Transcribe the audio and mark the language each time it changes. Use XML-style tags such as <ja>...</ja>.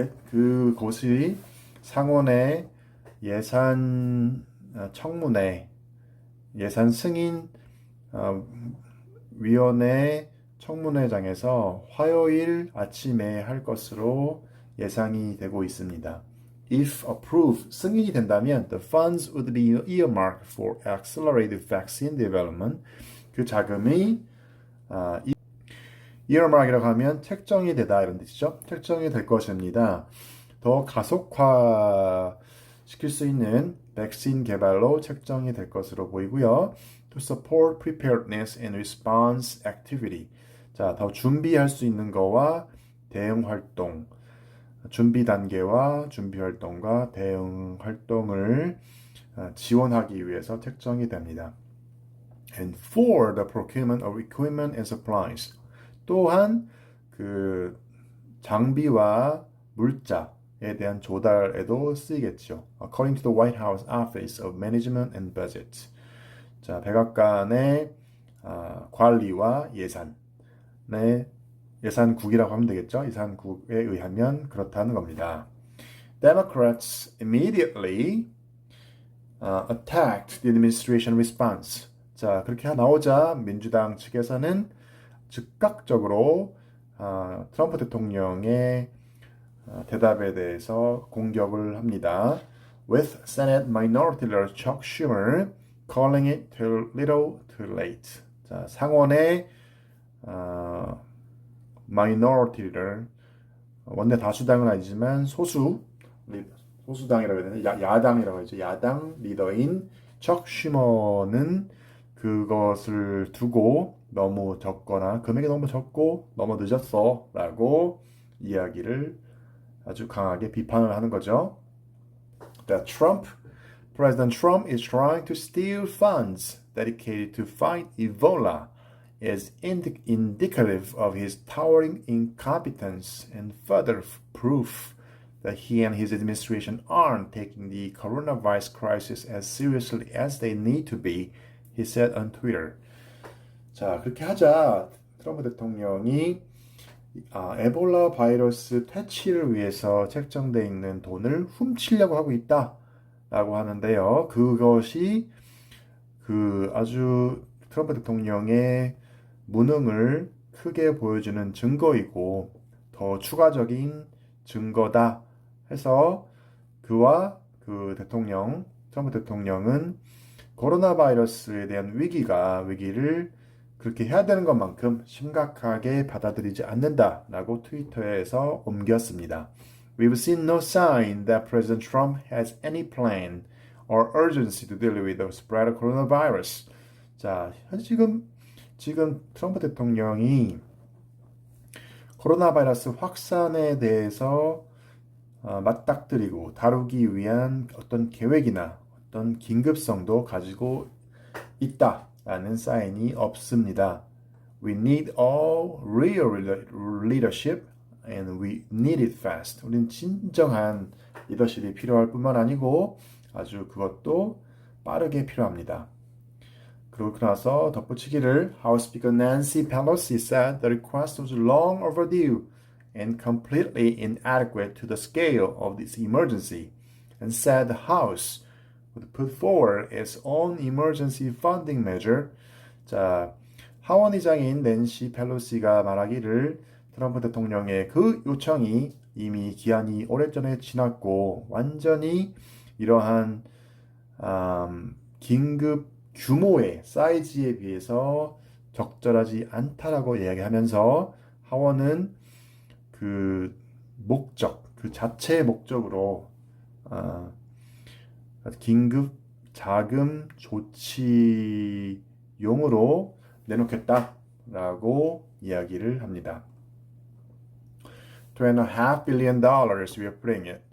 <ko>그곳이 상원의 예산 청문회, 예산 승인 위원회 청문회장에서 화요일 아침에 할 것으로 예상이 되고 있습니다.</ko> <en>If approved,</en> <ko>승인이 된다면</ko> <en>the funds would be earmarked for accelerated vaccine development.</en> <ko>그 자금이 earmark이라고 하면 책정이 되다 이런 뜻이죠. 책정이 될 것입니다. 더 가속화 시킬 수 있는 백신 개발로 책정이 될 것으로 보이고요.</ko> <en>To support preparedness and response activity.</en> <ko>자, 더 준비할 수 있는 거와 대응 활동, 준비 단계와 준비 활동과 대응 활동을 지원하기 위해서 책정이 됩니다.</ko> <en>And for the procurement of equipment and supplies.</en> <ko>또한 그 장비와 물자에 대한 조달에도 쓰이겠죠.</ko> <en>According to the White House Office of Management and Budget.</en> <ko>자, 백악관의 관리와 예산국이라고 하면 되겠죠. 예산국에 의하면 그렇다는 겁니다.</ko> <en>Democrats immediately attacked the administration response.</en> <ko>자, 그렇게 나오자 민주당 측에서는 즉각적으로 트럼프 대통령의 대답에 대해서 공격을 합니다.</ko> <en>With Senate Minority Leader Chuck Schumer calling it too little too late.</en> <ko>자, 상원의 마이너리티를 원내 다수당은 아니지만 소수당이라고 해야 되나? 야당이라고 하죠. 야당 리더인 척 슈머는 그것을 두고 너무 적거나 금액이 너무 적고 너무 늦었어 라고 이야기를 아주 강하게 비판을 하는 거죠.</ko> <en>That President Trump is trying to steal funds dedicated to fight Ebola is indicative of his towering incompetence and further proof that he and his administration aren't taking the coronavirus crisis as seriously as they need to be, he said on Twitter.</en> <ko>자, 그렇게 하자 트럼프 대통령이 에볼라 바이러스 퇴치를 위해서 책정되어 있는 돈을 훔치려고 하고 있다라고 하는데요. 그것이 아주 트럼프 대통령의 무능을 크게 보여주는 증거이고 더 추가적인 증거다 해서 그와 트럼프 대통령은 코로나 바이러스에 대한 위기를 그렇게 해야 되는 것만큼 심각하게 받아들이지 않는다라고 트위터에서 옮겼습니다.</ko> <en>We've seen no sign that President Trump has any plan or urgency to deal with the spread of coronavirus.</en> <ko>자, 지금 트럼프 대통령이 코로나 바이러스 확산에 대해서 맞닥뜨리고 다루기 위한 어떤 계획이나 어떤 긴급성도 가지고 있다 라는 사인이 없습니다.</ko> <en>We need all real leadership and we need it fast.</en> <ko>우린 진정한 리더십이 필요할 뿐만 아니고 아주 그것도 빠르게 필요합니다. 그러고 나서 덧붙이기를</ko> <en>House Speaker Nancy Pelosi said the request was long overdue and completely inadequate to the scale of this emergency and said the House would put forward its own emergency funding measure.</en> <ko>자, 하원 의장인 낸시 펠로시가 말하기를 트럼프 대통령의 그 요청이 이미 기한이 오래전에 지났고 완전히 이러한 긴급 규모의 사이즈에 비해서 적절하지 않다라고 이야기하면서 하원은 그 목적, 그 자체의 목적으로 긴급 자금 조치용으로 내놓겠다라고 이야기를 합니다.</ko> <en>$2.5 billion we are putting it.</en>